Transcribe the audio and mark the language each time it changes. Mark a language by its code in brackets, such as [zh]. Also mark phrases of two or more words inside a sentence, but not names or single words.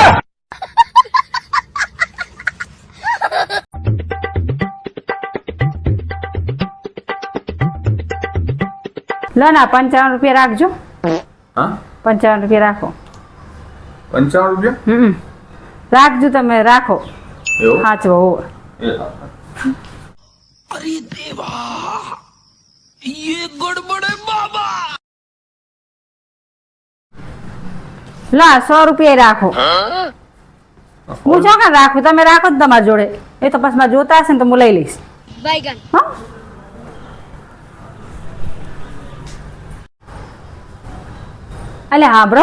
[gu] લો ના 55 રૂપિયા રાખજો. હા 55 રૂપિયા રાખો. 55 રૂપિયા? રાખજો તમે રાખો. એવું? સાચવો હોવે. [hi] अरे देवा ये गड़बड़ है बाबा। [gu] લા 100 રૂપિયા રાખો. હું જો કાં રાખું તમે રાખો જ તમારી જોડે. એ તો પછી મારે જોતા હશે ને તો હું લઈ લઈશ. હા અલે હા બ્રો